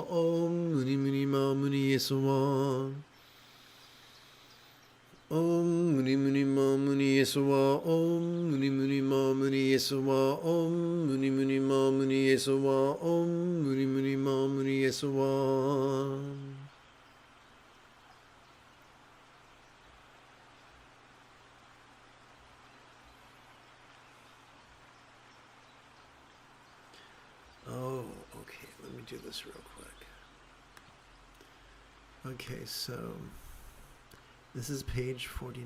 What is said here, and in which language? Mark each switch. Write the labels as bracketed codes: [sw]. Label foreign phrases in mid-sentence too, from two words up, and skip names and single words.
[sa] Om Muni Muni Ma Muni Yesuwa. Om Muni Muni Ma Muni Yesuwa. Om Muni Muni Ma Muni Yesuwa. Om Muni Muni Ma Muni Yesuwa. Om Muni Muni Ma Muni Yesuwa. [en] Oh, okay, let me do this real quick. Okay, so this is page 49.